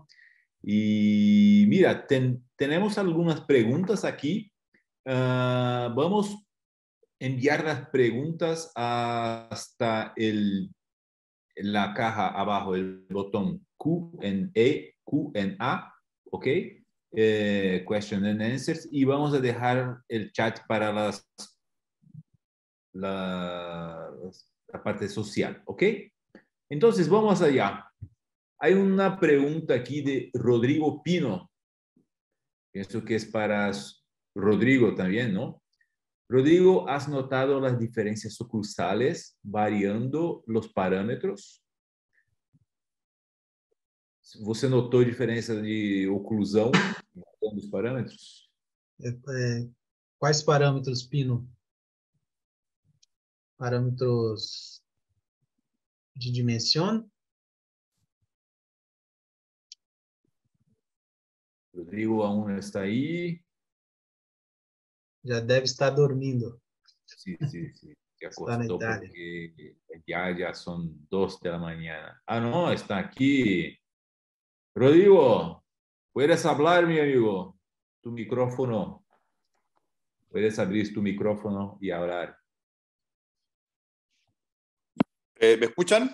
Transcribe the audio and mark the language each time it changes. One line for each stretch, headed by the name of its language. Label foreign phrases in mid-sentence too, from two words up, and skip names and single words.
Spanish: Y mira, tenemos algunas preguntas aquí. Vamos enviar las preguntas hasta la caja abajo, el botón Q&A, ¿ok?
English: Question and Answers,
Spanish: y vamos a dejar el chat para la parte social, ¿ok? Entonces, vamos allá. Hay una pregunta aquí de Rodrigo Pino. Pienso que es para Rodrigo también, ¿no? Rodrigo, ¿has notado las diferencias oclusales variando los parámetros?
Portuguese: Você notou diferença de oclusão variando os parâmetros? Quais parâmetros, Pino? Parâmetros de dimensão? Rodrigo aún está aí. Já deve estar dormindo.
Spanish: Sí. Se
Portuguese: Está na acostou Itália.
Spanish: porque ya son 2 de la mañana. Ah, no, está aquí. Rodrigo, ¿puedes hablar, mi amigo? Tu micrófono. Puedes abrir tu micrófono y hablar. ¿Me escuchan?